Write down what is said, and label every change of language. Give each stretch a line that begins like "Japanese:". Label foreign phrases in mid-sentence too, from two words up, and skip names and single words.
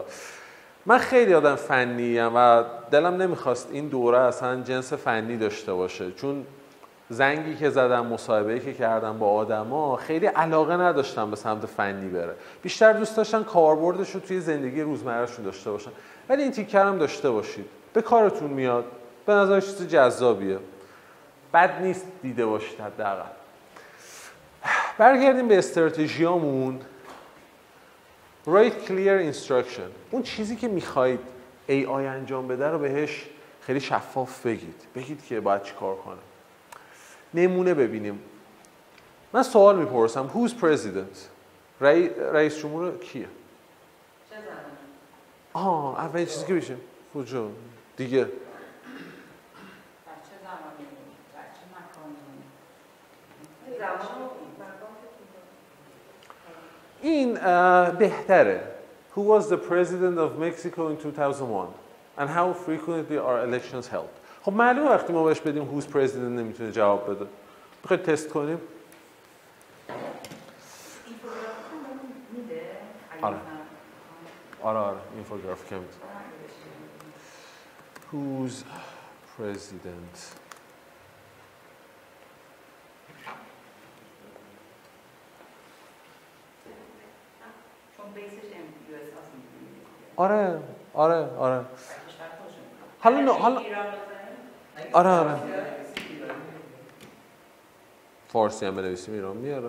Persian: من خیلی آدم فنی ام و دلم نمیخواست این دوره اصلا جنس فنی داشته باشه، چون زنگی که زدم، مصاحبه‌ای که کردم با آدما خیلی علاقه نداشتم به سمت فنی بره، بیشتر دوست داشتن کاربردش رو توی زندگی روزمرهشون داشته باشن. ولی این تیکر هم داشته باشید، به کارتون میاد، به نظر چیز جذابیه، بد نیست دیده باشید حداقل. برگردیم به استراتژیامون.
English: Write clear instruction.
Persian: اون چیزی که میخواید AI انجام بده رو بهش خیلی شفاف بگید که باید چی کار کنه. نمونه ببینیم. من سوال میپرسم
English: Who's president؟
Persian: رئیس جمهور کیه؟ چه زمانی؟ اولین چیزی که بشه کجا؟ دیگه در چه زمانی؟ در چه مکانی؟ این بهتره.
English: Who was the president of Mexico in 2001 and how frequently are elections held؟
Persian: خب معلومه وقتی ما بهش بدیم
English: who's president
Persian: نمیتونه جواب بده. بخواید تست کنیم؟ آره اینفوگرافیک هم میده.
English: Who's president؟
Persian: آره حالا آره فارسی هم بنویسیم ایران میاره.